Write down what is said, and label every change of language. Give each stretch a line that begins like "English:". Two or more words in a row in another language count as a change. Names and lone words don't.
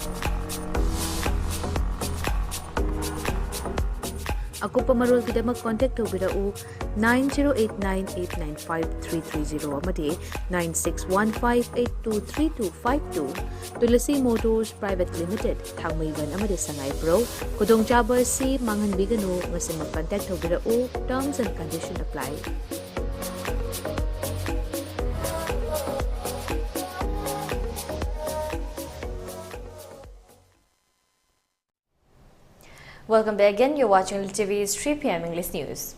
Manipuri: Akupa marol kidamak contact tawbirau 9089895330 amadi 9615823252 Tulasi Motors Private Limited Thangmaiban amadi Sangai Pro Kudong Chaba si manghanbiganu ngasi mag-contact tawbirau
English: terms and conditions apply. Welcome back again. You're watching ELITETV's 3 p.m. English News.